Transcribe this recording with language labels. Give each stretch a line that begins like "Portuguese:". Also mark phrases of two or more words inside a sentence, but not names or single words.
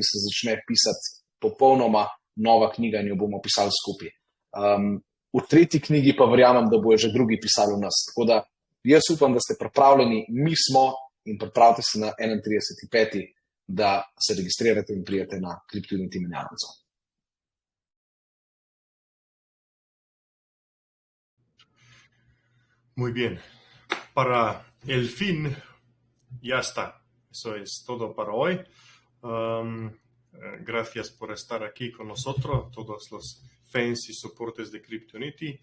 Slovenian: se začne pisati popolnoma nova knjiga in jo bomo pisali skupaj. V tretji knjigi pa verjamem, da bojo že drugi pisali v nas. Tako da jaz upam, da ste pripravljeni, mi smo in pripravite se na 31.5., da se registrirate in prijete na CryptoUnity menjalnico.
Spanish: Muy bien. Para el fin, ya está. Eso es todo para hoy. Gracias por estar aquí con nosotros, todos los fans y soportes de CryptoUnity.